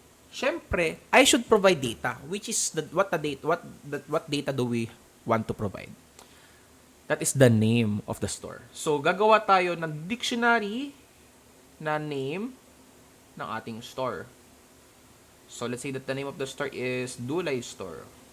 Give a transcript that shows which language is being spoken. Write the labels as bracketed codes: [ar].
[tl] Siyempre, [en] I should provide data, [tl] which is what [en] data do we want to provide? That is the name of the store. [tl] So, gagawa tayo ng [en] dictionary [tl] na name ng ating store. [en] So, let's say that the name of the store is Dulay Store.